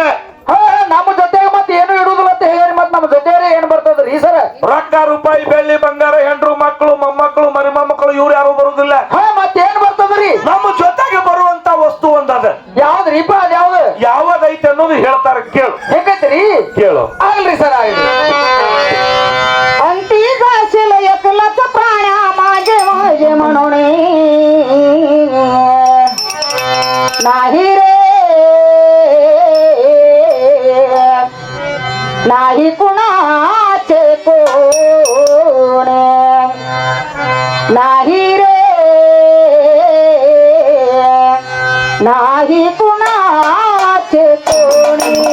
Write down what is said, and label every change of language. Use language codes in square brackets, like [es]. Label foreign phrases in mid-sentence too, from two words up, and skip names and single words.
[kn] ನಮ್ಮ ಜೊತೆಗೆ ಮತ್ತೆ ಏನು ಇಡುದಿಲ್ಲ ಅಂತ ಹೇಳಿ ಮತ್ ನಮ್ಮ ಜೊತೆ ಏನ್ ಬರ್ತದ್ರಿ ಸರ್ ರೊಕ್ಕ ರೂಪಾಯಿ ಬೆಳ್ಳಿ ಬಂಗಾರ ಹೆಂಡ್ರು ಮಕ್ಕಳು ಮೊಮ್ಮಕ್ಕಳು ಮರಿ ಮೊಮ್ಮಕ್ಕಳು ಇವ್ರು ಯಾರು ಬರುದಿಲ್ಲ ಮತ್ತೇನ್ ಬರ್ತದ್ರಿ ನಮ್ಮ ಜೊತೆಗೆ ಬರುವಂತ ವಸ್ತು ಒಂದದ ಯಾವ್ದ್ರಿಪ್ಪ ಅದ್ ಯಾವ್ದು ಯಾವದೈತೆ ಅನ್ನೋದು ಹೇಳ್ತಾರ ಕೇಳು ಹೆಂಗೈತ್ರಿ ಕೇಳು ಆಗ್ಲಿ ಸರ್ ಆಗ್ಲಿ [mr] अंती घासील एकलाच प्राण्या माझे माझे म्हणून नाही रे नाही कुणाचे कोणे नाही रे नाही कुणाचे कोणे